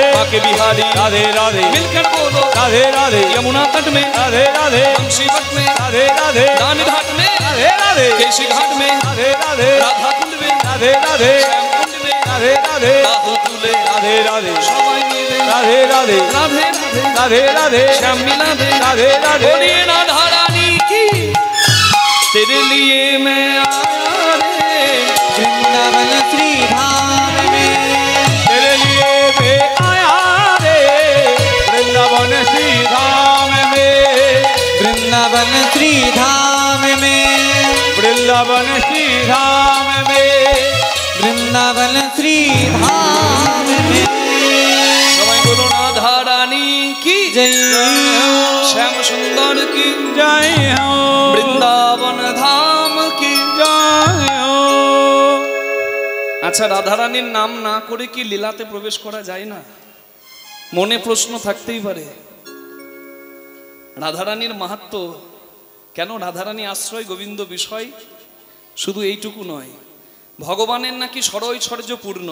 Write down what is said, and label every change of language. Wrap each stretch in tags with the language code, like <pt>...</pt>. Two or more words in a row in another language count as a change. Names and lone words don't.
<hi>बाके बिहारी राधे राधे मिलकर बोलो राधे राधे यमुना तट में राधे राधे बंशीवट में राधे राधे दान घाट में राधे राधे केशी घाट में राधे राधे राधा कुंड में राधे राधे श्याम कुंड में राधे राधे राहु तुले राधे राधे सबाई मिले राधे राधे राधे राधे राधे राधे श्याम मिला दे राधे राधे बोलिए राधा रानी की तेरे लिए मैं आया रे वृंदावन श्री धाम में तेरे लिए मैं आया रे वृंदावन श्री धाम में वृंदावन श्री धाम में वृंदावन श्री धाम में वृंदावन श्री धाम में</hi> <bn>সবাই বলো রাধা রানী কি जय শ্যাম সুন্দর কি</bn> <hi>जय हो</hi> <bn>বৃন্দাবন ধাম কি</bn> <hi>जय हो</hi> <bn>আচ্ছা রাধা রানীর নাম না করে কি লীলাতে প্রবেশ করা যায় না? মনে প্রশ্ন থাকতেই পারে। রাধারানীর মাহাত্ম্য কেন? রাধারানী আশ্রয় গোবিন্দ বিষয় শুধু এইটুকু নয়, ভগবানের নাকি ষড়ৈশ্বর্য পূর্ণ।</bn>